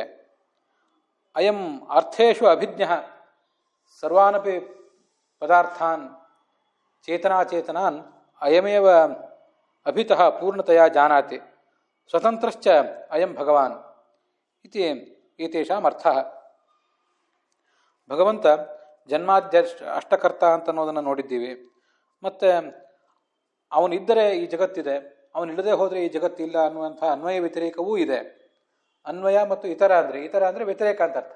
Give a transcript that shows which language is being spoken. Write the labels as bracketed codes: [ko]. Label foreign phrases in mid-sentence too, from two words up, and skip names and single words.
[sa] अयम् अर्थेषु अभिज्ञः सर्वानपि पदार्थान् चेतनाचेतनान् अयमेव अभितः पूर्णतया जानाति. स्वतन्त्रश्च अयं भगवान् इति एतेषाम् अर्थः. [kn] ಭಗವಂತ ಜನ್ಮಾದ್ಯ ಅಷ್ಟಕರ್ತ ಅಂತ ಅನ್ನೋದನ್ನು ನೋಡಿದ್ದೀವಿ. ಮತ್ತು ಅವನಿದ್ದರೆ ಈ ಜಗತ್ತಿದೆ, ಅವನಿಲ್ಲದೆ ಹೋದರೆ ಈ ಜಗತ್ತಿಲ್ಲ ಅನ್ನುವಂಥ ಅನ್ವಯ ವ್ಯತಿರೇಕವೂ ಇದೆ. ಅನ್ವಯ ಮತ್ತು ಇತರ ಅಂದರೆ ವ್ಯತಿರೇಕ ಅಂತ ಅರ್ಥ.